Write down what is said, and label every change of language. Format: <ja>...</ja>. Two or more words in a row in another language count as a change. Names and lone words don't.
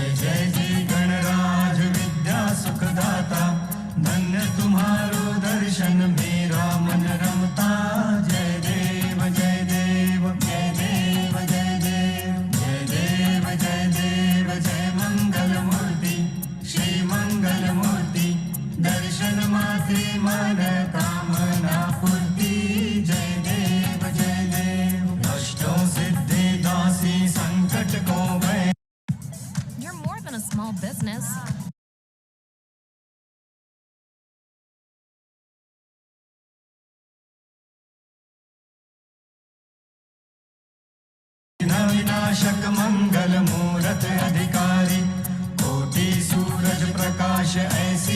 <hi>जय जी गणराज विद्या सुखदाता धन्य तुम्हारो दर्शन मेरा मन रमता जय देव जय देव जय देव जय देव जय देव जय देव जय मंगल मूर्ति श्री मंगल मूर्ति दर्शन माते मन कामना पूर्ति जय देव अष्टों सिद्धि दासी संकट को भय</hi> <en>You're more than a small business.</en> <hi>विनाशक मंगल मूरत अधिकारी कोटि सूरज प्रकाश ऐसी</hi>